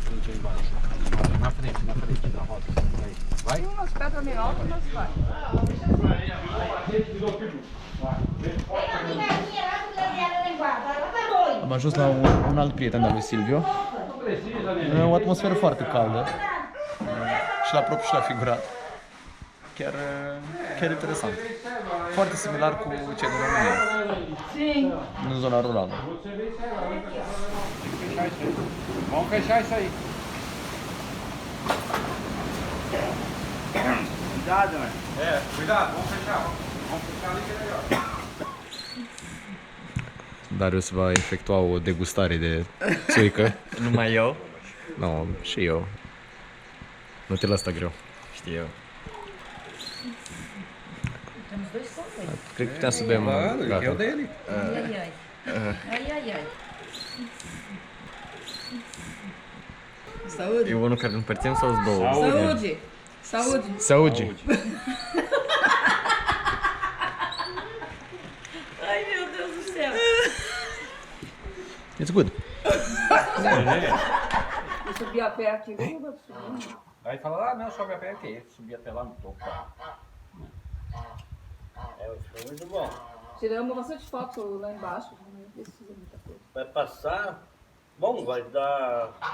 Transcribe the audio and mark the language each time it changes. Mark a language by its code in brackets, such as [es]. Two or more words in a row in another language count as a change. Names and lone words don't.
[pt] Na frente, na roda. Vai. Tem umas pedras meio altas, mas vai. [ro] Am ajuns la un alt prieten al lui Silviu. O atmosferă foarte caldă. Și la propriu și la figurat. Chiar interesant. Foarte similar cu cei din România. În zona rurală. [pt] Vamos fechar isso aí. Cuidado, né? Cuidado, vamos fechar. Vamos fechar ali que é melhor. [ro] Darius va efectua o degustare de țuică. Numai eu? Nu, și eu. Nu te las greu. Știu eu. Cred că puteam să bem gata. [pt] Ai, ai, ai. Saúde. [ro] E unul care împărțim sau două? [pt] Saúde. Saúde. Saúde. Ai, meu Deus do céu. [en] It's good. [pt] Vou subir a pé aqui. Aí fala lá, não, sobe a pé aqui. Subir até lá no topo. Foi muito bom. Tiramos bastante foto lá embaixo. Não precisa muita coisa. Vai passar. Bom, vai dar.